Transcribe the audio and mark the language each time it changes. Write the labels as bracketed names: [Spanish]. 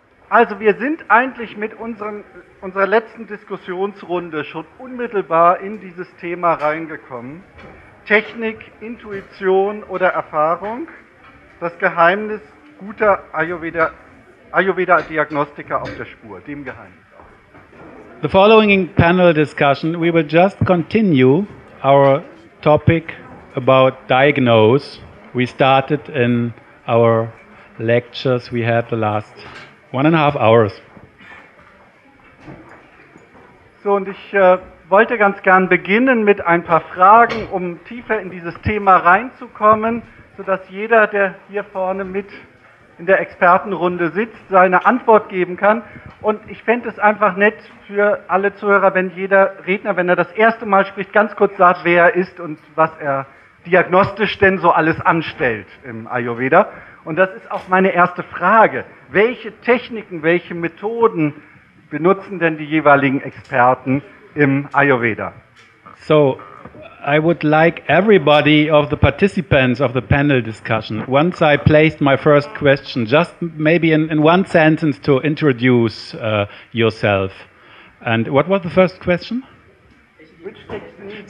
[German] Also wir sind eigentlich mit unserer letzten Diskussionsrunde schon unmittelbar in dieses Thema reingekommen. Technik, Intuition oder Erfahrung, das Geheimnis guter Ayurveda-Diagnostiker auf der Spur, dem Geheimnis. [English] The following panel discussion, we will just continue our topic about diagnose. We started in our lectures we had the last 1.5 hours. [German] So, und ich wollte ganz gern beginnen mit ein paar Fragen, um tiefer in dieses Thema reinzukommen, sodass jeder, der hier vorne mit in der Expertenrunde sitzt, seine Antwort geben kann. Und ich fände es einfach nett für alle Zuhörer, wenn jeder Redner, wenn er das erste Mal spricht, ganz kurz sagt, wer er ist und was er diagnostisch denn so alles anstellt im Ayurveda. Und das ist auch meine erste Frage. Welche Techniken, welche Methoden benutzen denn die jeweiligen Experten im Ayurveda? [English] So, I would like everybody of the participants of the panel discussion, once I placed my first question, just maybe in one sentence to introduce yourself. And what was the first question? Which techniques?